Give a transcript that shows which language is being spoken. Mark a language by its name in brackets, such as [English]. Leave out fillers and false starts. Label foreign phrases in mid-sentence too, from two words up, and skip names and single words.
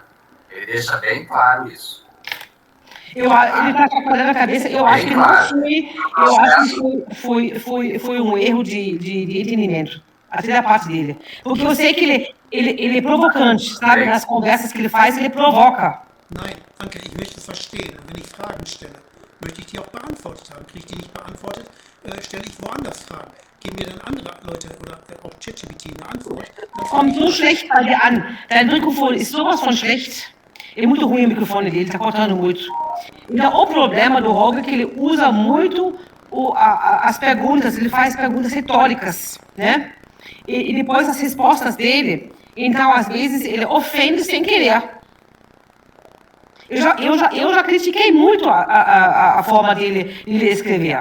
[Portuguese] Ele deixa bem claro isso. Ele está chacoalhando a cabeça. Eu acho que não foi. Eu acho que foi um erro de entendimento, até da parte dele. Porque eu sei que ele é provocante, sabe? Nas conversas que ele faz, ele provoca. [German] Nein, Anke, ich möchte es verstehen. Wenn ich Fragen stelle, möchte ich die auch beantwortet haben. Kriege ich die nicht beantwortet, stelle ich woanders Fragen. Geben mir dann andere Leute oder auch ChatGPT eine Antwort. Kommt so schlecht bei dir an. Dein Mikrofone ist sowas von schlecht. [Portuguese] É muito ruim o microfone dele, está cortando muito. Então, o problema do Roger é que ele usa muito as perguntas, ele faz perguntas retóricas, né? E depois as respostas dele, então, às vezes, ele ofende sem querer. Eu já critiquei muito a forma dele escrever.